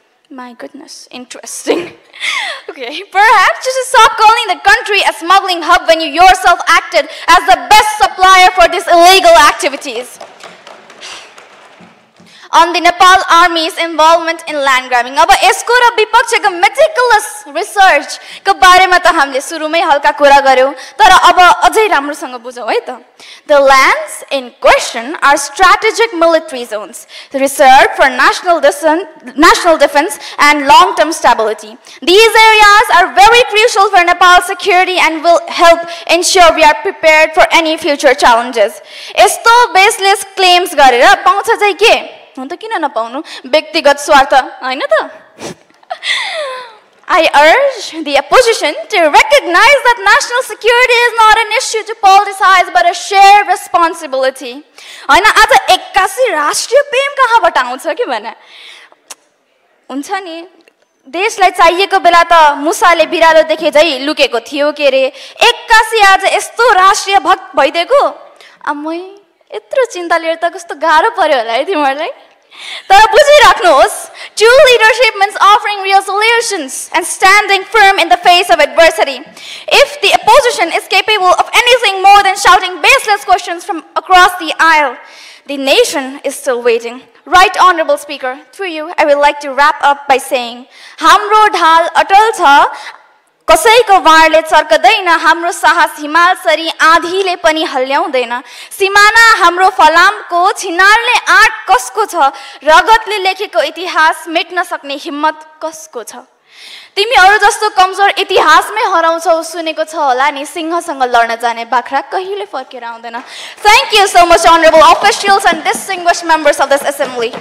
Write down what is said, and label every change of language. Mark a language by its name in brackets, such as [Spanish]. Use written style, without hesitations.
[English] My goodness, interesting. Okay, perhaps you should stop calling the country a smuggling hub when you yourself acted as the best supplier for these illegal activities. On the Nepal Army's involvement in land grabbing. [Nepali] अब यसको र विपक्षको [English] meticulous research [Nepali] को बारेमा त हामीले सुरुमै हल्का कुरा गर्यौं, तर अब अझै राम्रोसँग बुझौं है त। [English] The lands in question are strategic military zones, reserved for national defense and long-term stability. These areas are very crucial for Nepal's security and will help ensure we are prepared for any future challenges. [Nepali] यस्तो [English] baseless claims [Nepali] गरेर पाउँछ चाहिँ के? हुन त किन नपाउनु? व्यक्तिगत स्वार्थ हैन त? [English] I urge the opposition to recognize that national security is not an issue to politicize but a shared responsibility. [Nepali] हैन, आज 81 राष्ट्रिय प्रेम कहाँबाट आउँछ के भने? हुन्छ नि, देशलाई चाहिएको बेला त मुसाले बिरालो देखे झै लुकेको थियो के रे। 81 आज यस्तो राष्ट्रिय भक्त भइदिएको। अम्मै, यत्रो चिन्ता लिएर त कस्तो गाह्रो पर्यो होला है तिमीहरुलाई। तर बुझिराख्नुहोस्, [English] true leadership means offering real solutions and standing firm in the face of adversity. If the opposition is capable of anything more than shouting baseless questions from across the aisle, the nation is still waiting. Right Honorable Speaker, through you, I would like to wrap up by saying, [Nepali] हाम्रो ढाल अटल छ, कसैको वारले चर्कदैन, हाम्रो साहस हिमालसरी आँधीले पनि हल्ल्याउँदैन। सिमाना हाम्रो फलामको, छिनारले आँट कसको छ, रगतले लेखेको इतिहास मेट्न सक्ने हिम्मत कसको छ? तिमीहरू जस्तो कमजोर इतिहासमै हराउँछौ सुनेको छ होला नि, सिंहसँग लड्न जाने बाख्रा कहिले फर्केर आउँदैन। [English] Thank you so much, honorable officials and distinguished members of this assembly.